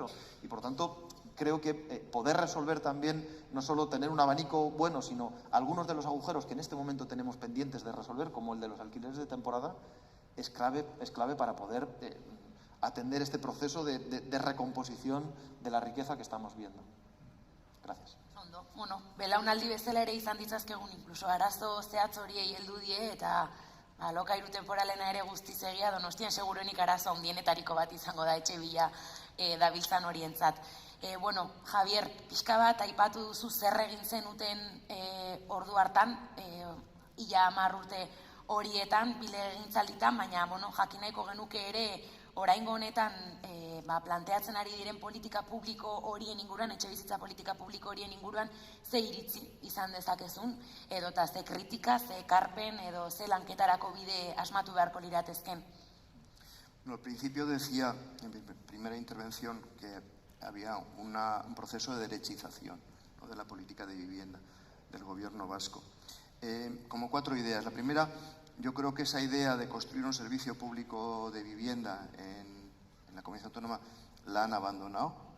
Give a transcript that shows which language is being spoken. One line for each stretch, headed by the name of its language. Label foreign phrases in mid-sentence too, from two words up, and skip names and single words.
Spanish: Y por tanto, creo que poder resolver también, no solo tener un abanico bueno, sino algunos de los agujeros que en este momento tenemos pendientes de resolver, como el de los alquileres de temporada, es clave para poder atender este proceso de recomposición de la riqueza que estamos viendo. Gracias.
Basque: Ondo, belaunaldi bezala ere izan ditzazkegun, incluso arazo zehatz horiei heldu die, eta alokairu temporalena ere guztiz egia, Donostian seguruenik arazo handienetariko bat izango da etxe bila dabiltzan horientzat. Javier, pixka bat aipatu duzu zer egin zenuten ordu hartan, ia 10 urte horietan, bilegintzalditan, baina jakin nahiko genuke ere oraingo honetan planteatzen ari diren politika publiko horien inguruan, etxebizitza politika publiko horien inguruan, ze iritzi izan dezakezun, edota ze kritika, ze ekarpen, edo ze lanketarako bide asmatu beharko liratezken.
Spanish: Al principio decía, en mi primera intervención, que había un proceso de derechización, ¿no?, de la política de vivienda del gobierno vasco. Como 4 ideas. La primera, yo creo que esa idea de construir un servicio público de vivienda en la Comunidad Autónoma la han abandonado.